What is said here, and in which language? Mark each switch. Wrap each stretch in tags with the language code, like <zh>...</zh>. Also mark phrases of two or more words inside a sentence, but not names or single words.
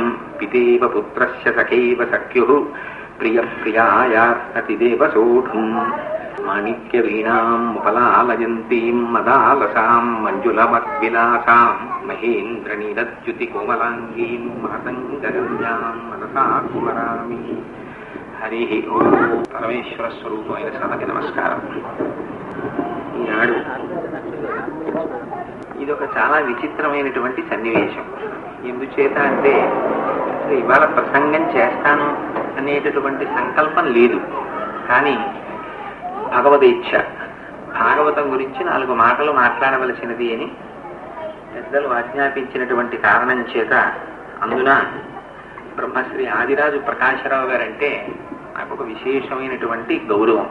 <sa>पितेव पुत्रस्य सखेव सख्युः प्रियप्रियायार्हतिदेव सोढुम्। माणिक्यवीणामुपलालयन्तीं मदालसां मञ्जुलमद्विलासां महेन्द्रनीलद्युतिकोमलाङ्गीं मातङ्गगम्यां मनसा स्मरामि। హరి ఓం.</sa> <te>పరమేశ్వర స్వరూపమైన సభకి నమస్కారం. ఈనాడు ఇదొక చాలా విచిత్రమైనటువంటి సన్నివేశం. ఎందుచేత అంటే ఇవాళ ప్రసంగం చేస్తాను అనేటటువంటి సంకల్పం లేదు, కానీ భగవదేచ్ఛ భాగవతం గురించి 4 మాటలు మాట్లాడవలసినది అని పెద్దలు ఆజ్ఞాపించినటువంటి కారణం చేత అందున బ్రహ్మశ్రీ ఆదిరాజు ప్రకాశరావు గారంటే నాకు ఒక విశేషమైనటువంటి గౌరవం.</te>